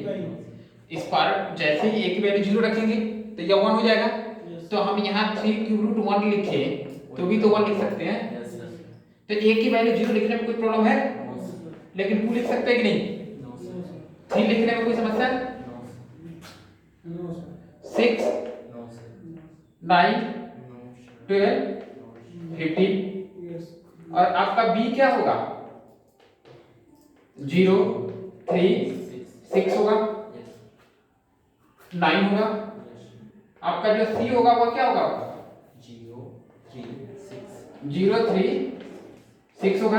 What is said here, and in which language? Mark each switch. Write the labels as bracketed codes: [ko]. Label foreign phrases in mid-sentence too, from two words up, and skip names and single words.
[hi] नहीं। इस पर जैसे ही a की वैल्यू 0 रखेंगे तो यह 1 हो जाएगा। [en] Yes. [hi] तो हम यहाँ 3√1 लिखे तो भी तो 1 लिख सकते हैं। [en] Yes, sir. [hi] तो a की वैल्यू 0 लिखने में कोई प्रॉब्लम है? [en] No, sir. [hi] लेकिन 2 लिख सकते हैं कि नहीं? [en] No, sir. [hi] 3 लिखने में कोई समस्या? [en] No, sir. No, sir. 6 No, sir. 9 No, sir. 12 No, sir. 15 Yes. [hi] और आपका b क्या होगा? 0 3 6 होगा, [en] Yes. [hi] 9 होगा। [en] Yes. [hi] आपका जो c होगा वो क्या होगा? 0, 3, 6. 0 3 6 होगा।